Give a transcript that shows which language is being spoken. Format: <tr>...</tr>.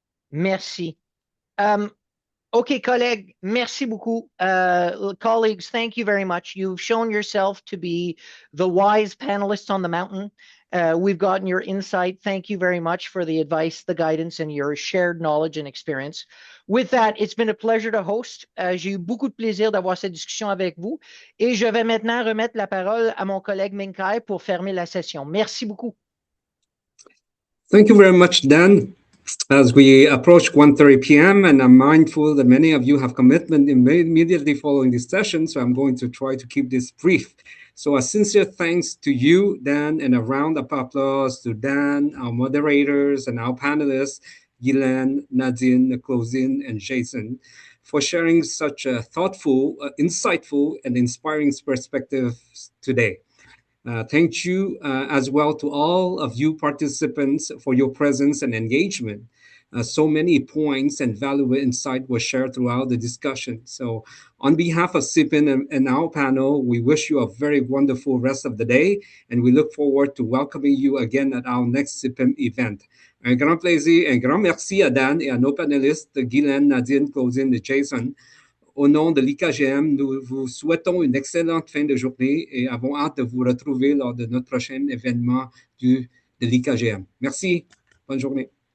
<fr>Merci. Okay, colleagues, merci beaucoup.</fr> <en>Colleagues, thank you very much. You've shown yourself to be the wise panelists on the mountain. We've gotten your insight. Thank you very much for the advice, the guidance, and your shared knowledge and experience. With that, it's been a pleasure to host.</en> <fr>J'ai eu beaucoup de plaisir d'avoir cette discussion avec vous. Et je vais maintenant remettre la parole à mon collègue Minkai pour fermer la session. Merci beaucoup.</fr> <en>Thank you very much, Dan. As we approach 1:30 p.m., and I'm mindful that many of you have commitment immediately following this session, so I'm going to try to keep this brief. So a sincere thanks to you, Dan, and a round of applause to Dan, our moderators, and our panelists, Guylaine, Nadine, Claudine, and Jason, for sharing such a thoughtful, insightful, and inspiring perspectives today. Thank you as well to all of you participants for your presence and engagement. So many points and valuable insight were shared throughout the discussion. So on behalf of CIPIN and our panel, we wish you a very wonderful rest of the day, and we look forward to welcoming you again at our next CIPIN event.</en> <fr>Un grand plaisir, un grand merci à Dan et à nos panélistes, Guylaine, Nadine, Claudine et Jason. Au nom de l'IKGM, nous vous souhaitons une excellente fin de journée et avons hâte de vous retrouver lors de notre prochain événement de l'IKGM. Merci. Bonne journée.</fr>